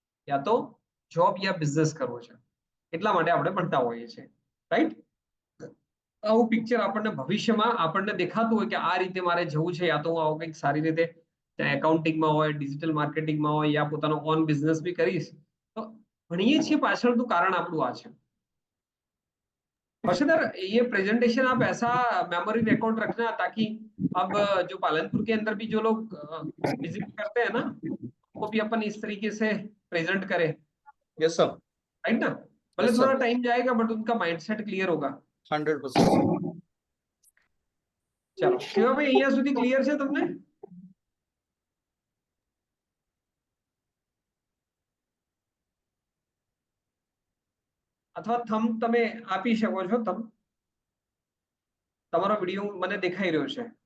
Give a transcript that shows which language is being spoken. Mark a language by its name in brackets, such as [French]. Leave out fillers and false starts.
[Gujarati] યા તો જોબ યા બિઝનેસ કરવો છે. એટલા માટે આપણે ભણતા હોઈએ છીએ, રાઈટ? આવું પિક્ચર આપણને ભવિષ્યમાં આપણને દેખાતું હોય કે આ રીતે મારે જવું છે, યા તો હું આવું કંઈક સારી રીતે એકાઉન્ટિંગમાં હોય, ડિજિટલ માર્કેટિંગમાં હોય, યા પોતાનો ઓન બિઝનેસ બી કરીશ. તો ભણીએ છીએ પાછળનું કારણ આપણું આ છે. [Hindi] हर्षदर, ये प्रेजेंटेशन आप ऐसा मेमोरी रिकॉर्ड रखना ताकि अब जो पालनपुर के अंदर भी जो लोग विजिट करते हैं ना उनको भी अपन इस तरीके से प्रेजेंट करें. [English] Yes sir. [Hindi] राइट ना? भले [English] Yes, [Hindi] थोड़ा [English] sir. [Hindi] टाइम जाएगा बट उनका माइंडसेट क्लियर होगा. 100%. चलो [Gujarati] शिवा भाई, અહીંયા સુધી ક્લિયર છે તમને? અથવા થમ તમે આપી શકો છો. તમારો વિડિયો મને દેખાઈ રહ્યો છે.